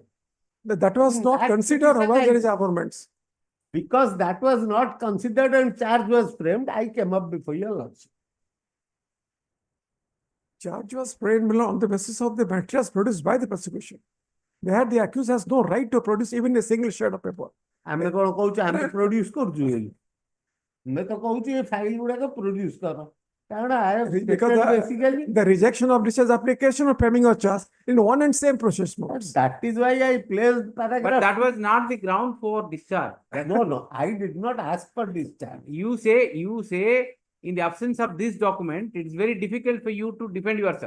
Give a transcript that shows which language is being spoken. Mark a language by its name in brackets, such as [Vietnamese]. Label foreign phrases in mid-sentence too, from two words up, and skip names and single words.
[English] That was not considered, otherwise there is arguments. Because that was not considered and charge was framed, I came up before your lordship. Charge was framed on the basis of the materials produced by the prosecution. There the accused has no right to produce even a single shred of paper. [Odia] ଆମେ କଣ କହୁଛୁ ଆମେ produce କରୁଛୁ ବୋଲି ଆମେ ତ କହୁଛୁ ଏ ଫାଇଲ ଗୁଡାକ produce କର କାରଣ [English] because the rejection of discharge application or framing of charge in one and same process modes. That is why I placed paragraph. But that was not the ground for discharge. No, I did not ask for discharge. You say in the absence of this document, it is very difficult for you to defend yourself.